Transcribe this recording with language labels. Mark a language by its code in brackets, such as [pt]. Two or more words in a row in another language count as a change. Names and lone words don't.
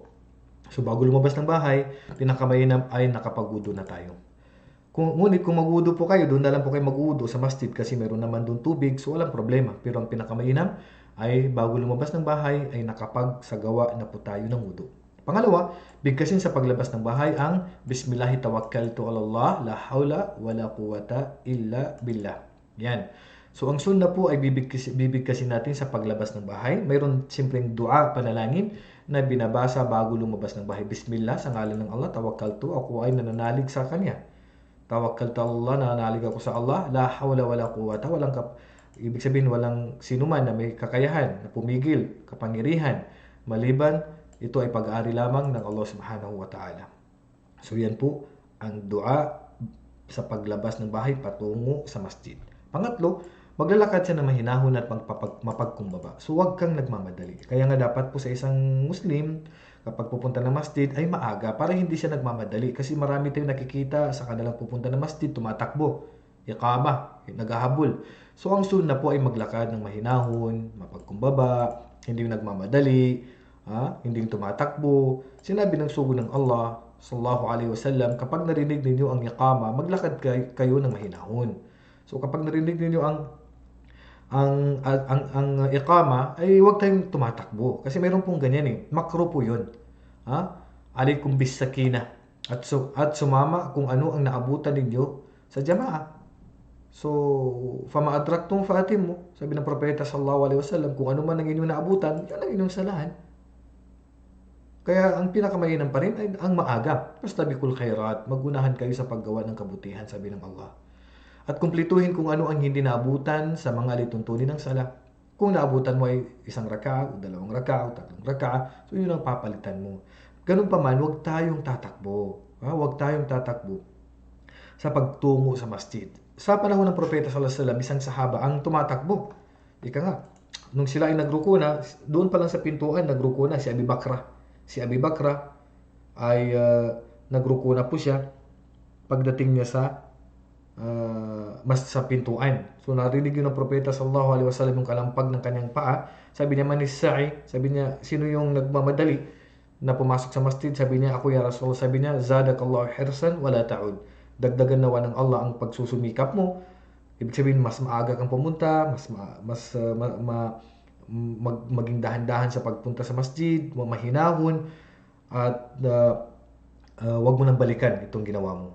[tl] So bago lumabas ng bahay, pinakamainam ay nakapagudo na tayo. Ngunit kung magudo po kayo, doon na lang po kayo magudo sa masjid kasi meron naman doon tubig, so walang problema. Pero ang pinakamainam ay bago lumabas ng bahay ay nakapagsagawa na po tayo ng wudu. Pangalawa, bigkasin sa paglabas ng bahay ang [ar] بسم الله توكلت على الله لا حول ولا قوة إلا بالله. [tl] Yan. So ang sunna po ay bibigkasin natin sa paglabas ng bahay. Mayroon simpleng dua, panalangin na binabasa bago lumabas ng bahay. Bismillah, sa ngalan ng Allah, tawakkaltu, ako ay nananalig sa Kanya. [ar] توكلت الله, [tl] nananalig ako sa Allah, [ar] لا حول ولا قوة, [tl] ibig sabihin walang sinuman na may kakayahan, na pumigil, kapangyarihan, maliban, ito ay pag-aari lamang ng Allah [ar] سبحانه وتعالى. [tl] So yan po ang dua sa paglabas ng bahay patungo sa masjid. Pangatlo, maglalakad siya na mahinahon at mapagkumbaba. So huwag kang nagmamadali. Kaya nga dapat po sa isang Muslim, kapag pupunta ng masjid ay maaga para hindi siya nagmamadali. Kasi marami tayong nakikita sa kanilang pupunta ng masjid, tumatakbo, iqama, naghahabol. So ang sunna po ay maglakad ng mahinahon, mapagkumbaba, hindi nagmamadali, hindi tumatakbo. Sinabi ng sugo ng Allah [ar] صلى الله عليه وسلم, [tl] kapag narinig ninyo ang iqama, maglakad kayo ng mahinahon. So kapag narinig ninyo ang iqama ay huwag tayong tumatakbo kasi mayroon pong ganyan makro po 'yun. [ar] عليكم بالسكينة [tl] at sumama kung ano ang naabutan ninyo sa jamaa. So [ar] فما أدركتم فأتموا, [tl] sabi ng propeta [ar] صلى الله عليه وسلم, [tl] kung ano man ang inyong naabutan, yan ang inyong salahan. Kaya ang pinakamainam pa rin ay ang maaga. [ar] فاستبقوا الخيرات, [tl] magunahan kayo sa paggawa ng kabutihan, sabi ng Allah. At kumpletuhin kung ano ang hindi naabutan sa mga lituntunin ng sala. Kung naabutan mo ay isang raka, o dalawang raka, o tatlong raka, so yun ang papalitan mo. Ganun pa man, huwag tayong tatakbo. Huwag tayong tatakbo sa pagtungo sa masjid. Sa panahon ng propeta [ar] صلى الله عليه وسلم, [tl] isang sahaba ang tumatakbo. Ika nga, nung sila ay nagruko na, doon pa lang sa pintuan, nagruko na si Abi Bakra. Si Abi Bakra ay nagruko na po siya pagdating niya sa mas sa pintuan. So narinig yun ng propeta [ar] صلى الله عليه وسلم [tl] yung kalampag ng kanyang paa. Sabi niya, [ar] من ساعي, [tl] sabi niya, sino yung nagmamadali na pumasok sa masjid? Sabi niya, ako [ar] يا رسول الله. [tl] Sabi niya, [ar] زادك الله حرصا ولا تعد. [tl] Dagdagan nawa ng Allah ang pagsusumikap mo. Ibig sabihin, mas maaga kang pumunta, maging dahan-dahan sa pagpunta sa masjid, mahinahon, at wag mo nang balikan itong ginawa mo.